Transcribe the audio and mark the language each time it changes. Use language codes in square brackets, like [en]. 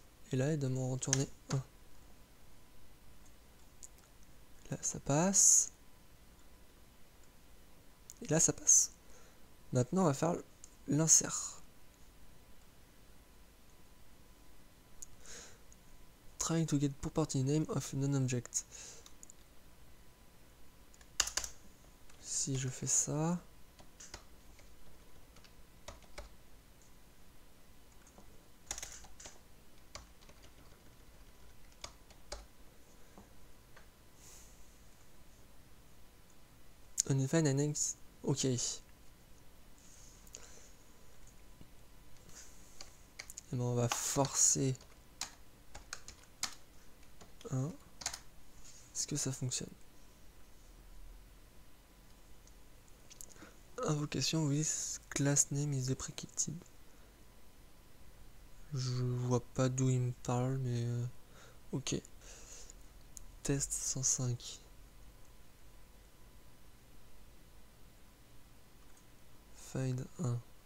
[fr] Et là, il doit m'en retourner 1. Là, ça passe. Et là, ça passe. Maintenant, on va faire l'insert. [en] Trying to get property name of non-object. [fr] Si je fais ça... [en] Undefined annex. [fr] Ok. Et ben on va forcer 1. Est-ce que ça fonctionne? [en] Invocation with class name is deprecated. [fr] Je vois pas d'où il me parle, mais ok. Test 105. [en] Find 1.